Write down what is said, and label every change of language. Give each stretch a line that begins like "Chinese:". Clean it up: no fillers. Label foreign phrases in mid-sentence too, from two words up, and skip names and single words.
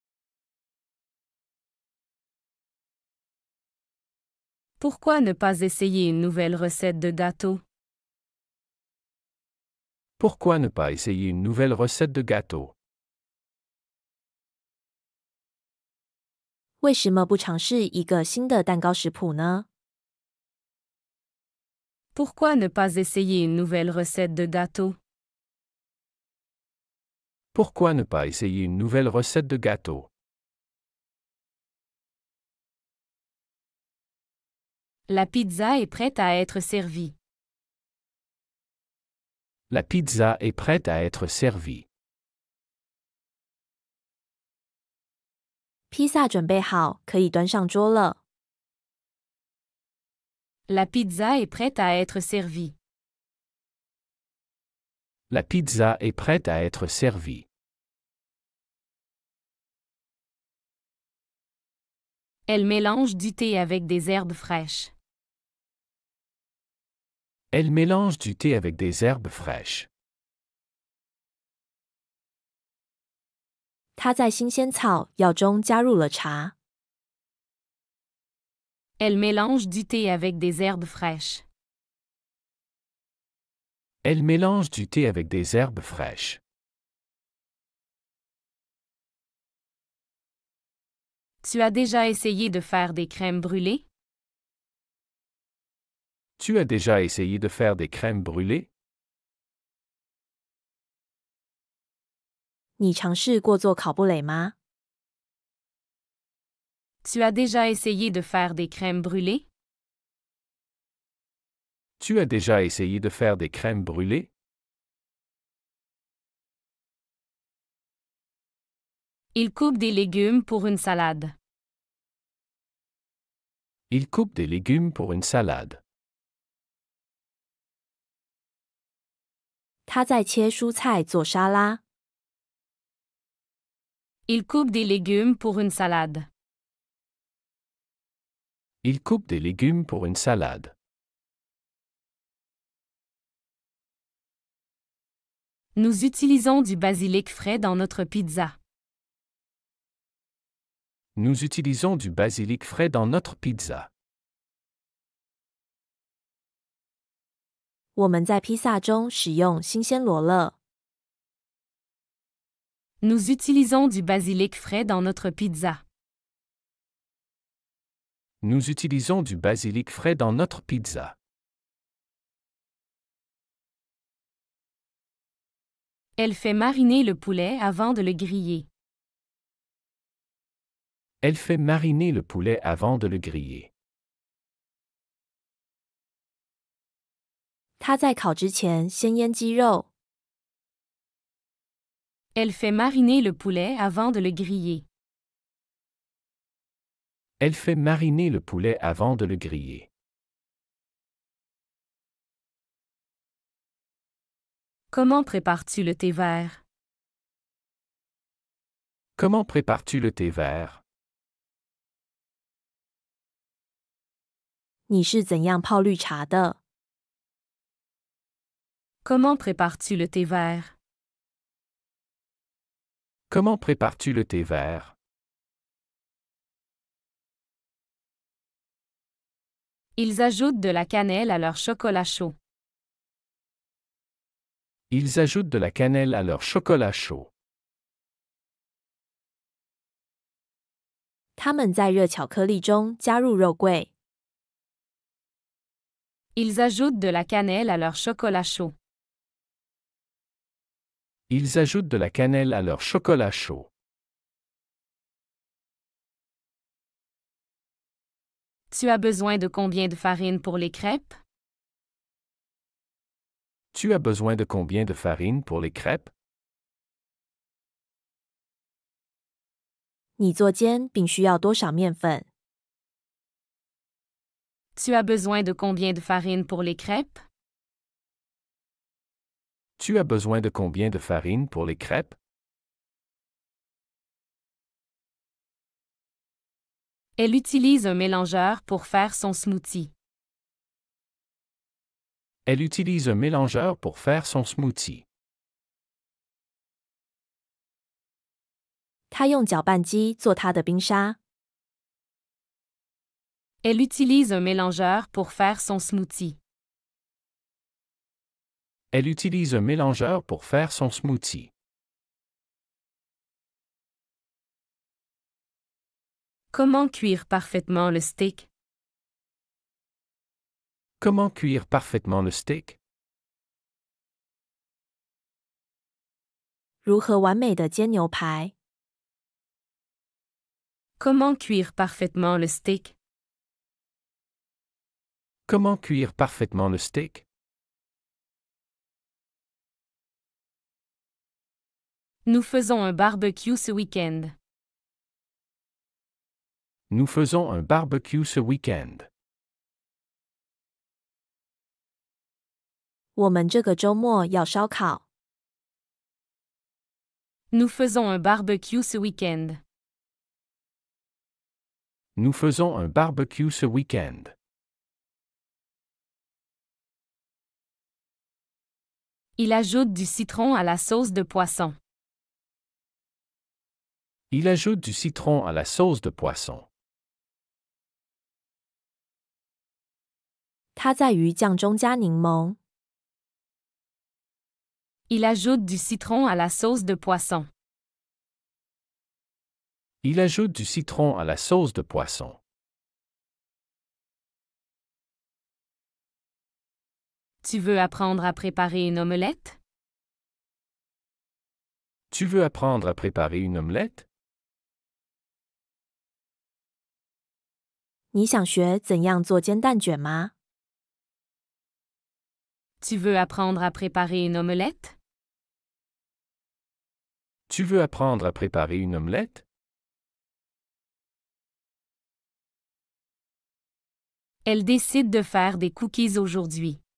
French: Pourquoi ne pas essayer une nouvelle recette de gâteau? Pourquoi ne pas essayer une nouvelle recette de gâteau?
Chinese: 为什么不尝试一个新的蛋糕食谱呢？
French: Pourquoi ne pas essayer une nouvelle recette de gâteau? Pourquoi ne pas essayer une nouvelle recette de gâteau? La pizza est prête à être servie. La pizza est prête à être servie.
Chinese: 披萨准备好，可以端上桌了。
French: La pizza est prête à être servie. La pizza est prête à être servie. Elle mélange du thé avec des herbes fraîches. Elle mélange du thé avec des herbes fraîches.
Chinese: 她在新鲜草药中加入了茶。
French: Elle mélange du thé avec des herbes fraîches. Elle mélange du thé avec des herbes fraîches. Tu as déjà essayé de faire des crèmes brûlées? Tu as déjà essayé de faire des crèmes brûlées?
Chinese: 你尝试过做烤布蕾吗？
French: Tu as déjà essayé de faire des crèmes brûlées? Tu as déjà essayé de faire des crèmes brûlées? Il coupe des légumes pour une salade. Il coupe des légumes pour une salade.
Chinese: 他在切蔬菜做沙拉。
French: Il coupe des légumes pour une salade. Il coupe des légumes pour une salade. Nous utilisons du basilic frais dans notre pizza. Nous utilisons du basilic frais dans notre pizza.
Chinese: 我们在披萨中使用新鲜罗勒。
French: Nous utilisons du basilic frais dans notre pizza. Nous utilisons du basilic frais dans notre pizza. Elle fait mariner le poulet avant de le griller. Elle fait mariner le poulet avant de le griller.
Chinese: 他在烤之前先腌鸡肉。
French: Elle fait mariner le poulet avant de le griller. Elle fait mariner le poulet avant de le griller. Comment prépares-tu le thé vert? Comment prépares-tu le thé vert?
Chinese: 你是怎样泡绿茶的？
French: Comment prépares-tu le thé vert? Comment prépares-tu le thé vert? Ils ajoutent de la cannelle à leur chocolat chaud. Ils ajoutent de la cannelle à leur chocolat chaud.
Chinese: 他们在热巧克力中加入肉桂。
French: Ils ajoutent de la cannelle à leur chocolat chaud. Ils ajoutent de la cannelle à leur chocolat chaud. Tu as besoin de combien de farine pour les crêpes? Tu as besoin de combien de farine pour les crêpes?
Chinese: 你做煎饼需要多少面粉？
French: Tu as besoin de combien de farine pour les crêpes? Tu as besoin de combien de farine pour les crêpes? Elle utilise un mélangeur pour faire son smoothie. Elle utilise un mélangeur pour faire son smoothie.
Chinese: 他用搅拌机做他的冰沙。
French: Elle utilise un mélangeur pour faire son smoothie. Elle utilise un mélangeur pour faire son smoothie. Comment cuire parfaitement le steak? Comment cuire parfaitement le steak?
Chinese: 如何完美的煎牛排？
French: Comment cuire parfaitement le steak? Comment cuire parfaitement le steak? Nous faisons un barbecue ce week-end. Nous faisons un barbecue ce week-end.
Chinese: 我们这个周末要烧烤。
French: Nous faisons un barbecue ce week-end. Nous faisons un barbecue ce week-end. Il ajoute du citron à la sauce de poisson. Il ajoute du citron à la sauce de poisson.
Chinese: 他在鱼酱中加柠檬。
French: Il ajoute du citron à la sauce de poisson. Il ajoute du citron à la sauce de poisson. Tu veux apprendre à préparer une omelette? Tu veux apprendre à préparer une omelette?
Chinese: 你想学怎样做煎蛋卷吗？
French: Tu veux apprendre à préparer une omelette? Tu veux apprendre à préparer une omelette? Elle décide de faire des cookies aujourd'hui.